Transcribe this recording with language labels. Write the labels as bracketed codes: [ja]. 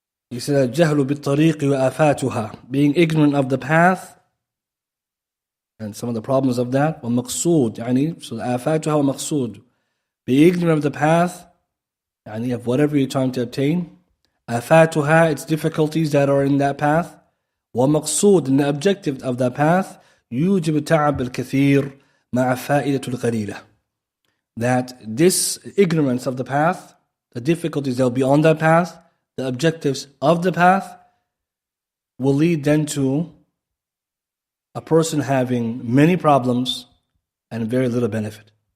[en] He said, [ar] الجهل بالطريق وآفاتها, [en] being ignorant of the path and some of the problems of that, ومقصود, يعني, so آفاتها ومقصود, be ignorant of the path, يعني, of whatever you're trying to obtain. آفاتها, its difficulties that are in that path. ومقصود, and the objective of that path. [ar] يوجب التعب الكثير مع فائدة القليلة. [en] That this ignorance of the path, the difficulties that will be on that path, the objectives of the path, will lead then to a person having many problems and very little benefit.